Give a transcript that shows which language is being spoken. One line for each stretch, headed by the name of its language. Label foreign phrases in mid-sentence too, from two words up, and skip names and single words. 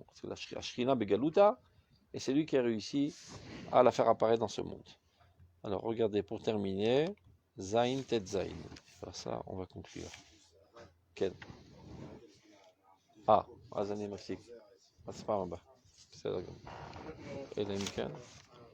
French: Parce que la
Hebrew: שכינה בגלותא,
French: et c'est lui qui a réussi à la faire apparaître dans ce monde. Alors regardez, pour terminer, Zain, Tet Zain. Par ça, on va conclure.
Hebrew: Ken. אז אני מפסיק. אז פעם הבאה. בסדר גמור. אלא אם כן.